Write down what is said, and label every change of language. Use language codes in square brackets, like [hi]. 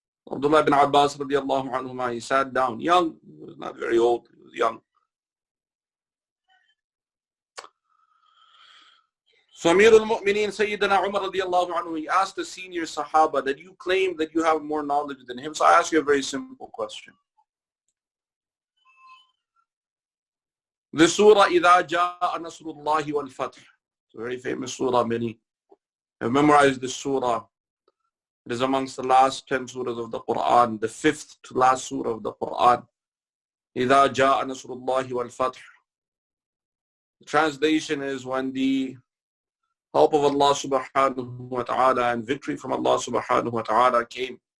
[en] Abdullah ibn Abbas radiallahu anhu, he sat down, young, he was not very old, he was young. So Amir al-Mu'mineen Sayyidina Umar radiallahu anhu, he asked the senior Sahaba that you claim that you have more knowledge than him. So I ask you a very simple question. The surah, [ar] إِذَا جَاءَ نَصْرُ اللَّهِ وَالْفَتْحِ. [en] It's a very famous surah. Many have memorized this surah. It is amongst the last 10 surahs of the Quran, the 5th to last surah of the Quran. [ar] إِذَا جَاءَ نَصْرُ اللَّهِ وَالْفَتْحِ. [en] The translation is, when the help of Allah subhanahu wa ta'ala and victory from Allah subhanahu wa ta'ala came.